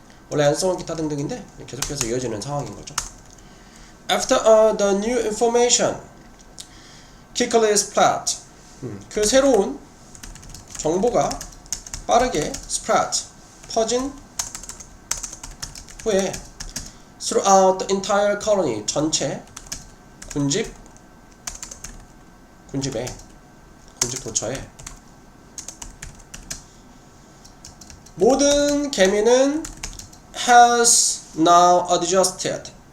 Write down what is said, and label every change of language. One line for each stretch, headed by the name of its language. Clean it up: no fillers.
Korean: 원래
English: and so on,
Korean: 기타 등등인데 계속해서 이어지는 상황인 거죠.
English: After the new information quickly spread.
Korean: 그 새로운 정보가 빠르게 spread, 퍼진 후에
English: throughout the entire colony,
Korean: 전체 군집 군집 도처에 모든 개미는
English: has now adjusted.